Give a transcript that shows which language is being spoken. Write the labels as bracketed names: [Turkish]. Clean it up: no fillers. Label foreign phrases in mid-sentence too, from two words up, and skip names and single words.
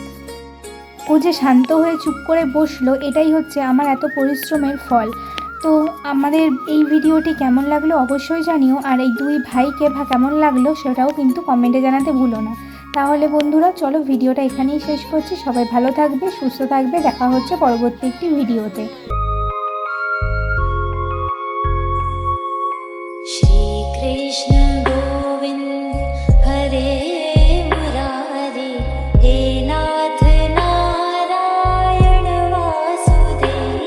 [Bangla] ও যে শান্ত হয়ে চুপ করে বসলো, এটাই হচ্ছে আমার এত পরিশ্রমের ফল। তো আমাদের এই ভিডিওটি কেমন লাগলো অবশ্যই জানিও, আর এই দুই ভাইকে কেমন লাগলো সেটাও কিন্তু কমেন্টে জানাতে ভুলো না। তাহলে বন্ধুরা, চলো ভিডিওটা এখানেই শেষ করছি। সবাই ভালো থাকবে, সুস্থ থাকবে, দেখা হচ্ছে পরবর্তী একটি ভিডিওতে। [Sanskrit] श्री कृष्ण गोविंद हरे मुरारी, हे नाथ नारायण वासुदेव।